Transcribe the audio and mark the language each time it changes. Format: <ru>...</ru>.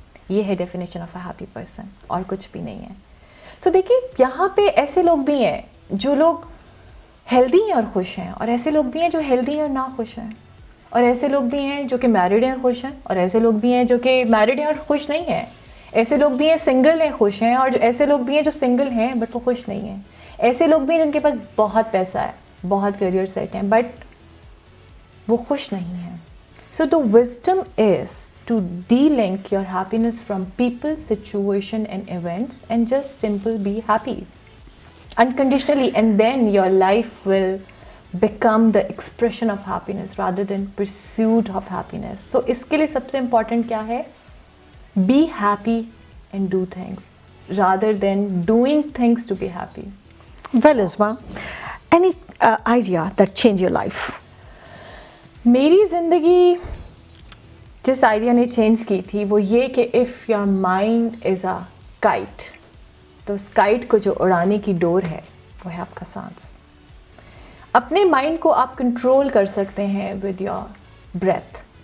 <ur>یہ ہے</ur> <en>definition of a happy person,</en> <ur>اور کچھ بھی نہیں ہے. سو دیکھیے, یہاں پہ ایسے لوگ بھی ہیں جو لوگ ہیلدی ہیں اور خوش ہیں, اور ایسے لوگ بھی ہیں جو ہیلدی ہیں اور نہ خوش ہیں, اور ایسے لوگ بھی ہیں جو کہ میرڈ ہیں اور خوش ہیں, اور ایسے لوگ بھی ہیں جو کہ میرڈ ہیں اور خوش نہیں ہیں. ایسے لوگ بھی ہیں سنگل ہیں خوش ہیں, اور ایسے لوگ بھی ہیں جو سنگل ہیں بٹ وہ خوش نہیں ہیں. ایسے لوگ بھی ہیں جن کے پاس بہت پیسہ ہے, بہت کیریئر سیٹ ہیں, بٹ وہ خوش نہیں ہیں.</ur> <en>So the wisdom is to de-link your happiness from people, situation and events and just simply be happy unconditionally, and then your life will become the expression of happiness rather than pursuit of happiness. So</en> <ur>iske liye sabse important kya hai?</ur> <en>Be happy and do things rather than doing things to be happy. Well, Uzma, any idea that changed your life?</en> <ur>میری زندگی جس idea نے change کی تھی وہ یہ کہ</ur> <en>if your mind is a kite,</en> <ur>تو اس کائٹ کو جو اڑانے کی ڈور ہے وہ ہے آپ کا سانس. اپنے مائنڈ کو آپ کنٹرول کر سکتے ہیں</ur> <en>With your breath.</en>